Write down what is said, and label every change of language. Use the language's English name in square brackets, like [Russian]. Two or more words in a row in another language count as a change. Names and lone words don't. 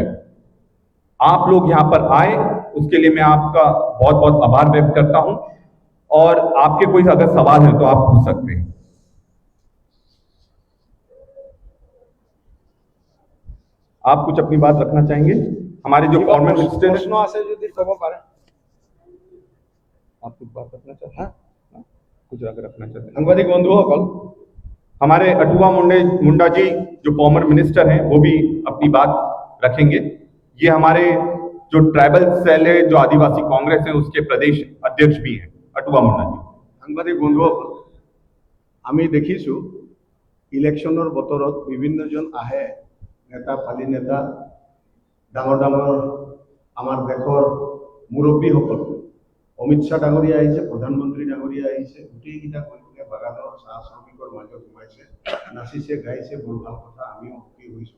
[Hindi] आप लोग यहां पर आए उसके लिए मैं आपका बहुत बहुत आभार व्यक्त करता हूं, और आपके कोई अगर सवाल है तो आप पूछ सकते हैं। आप कुछ अपनी बात रखना चाहेंगे? हमारे जो [English] formal minister [Assamese] प्रश्न আছে যদি কব পারে। [Hindi] आप कुछ बात रखना चाहते हैं? कुछ अगर रखना चाहते हैं। [Assamese] সাংবাদিক বন্ধুসকল, [Hindi] हमारे अटुआ मुंडा जी जो [English] former minister [Hindi] हैं वो भी अपनी बात रखेंगे। ये हमारे जो [English] tribal cell [Hindi] है, जो आदिवासी कांग्रेस है, उसके प्रदेश अध्यक्ष भी हैं, अटुआ मुंडा जी। [Assamese] সাংবাদিক বন্ধুসকল, আমি দেখিছো ইলেকশনৰ বতৰত বিভিন্নজন আহে, নেতা ফালি নেতা, ডাঙৰ ডাঙৰ আমাৰ দেশৰ মুৰব্বীসকল, অমিত শ্বাহ ডাঙৰীয়া আহিছে, প্ৰধানমন্ত্ৰী ডাঙৰীয়া আহিছে, গোটেইকেইটা গৈ বাগানৰ চাহ শ্ৰমিকৰ মাজত সোমাইছে, নাচিছে গাইছে, বৰ ভাল কথা, আমিও সুখী হৈছোঁ।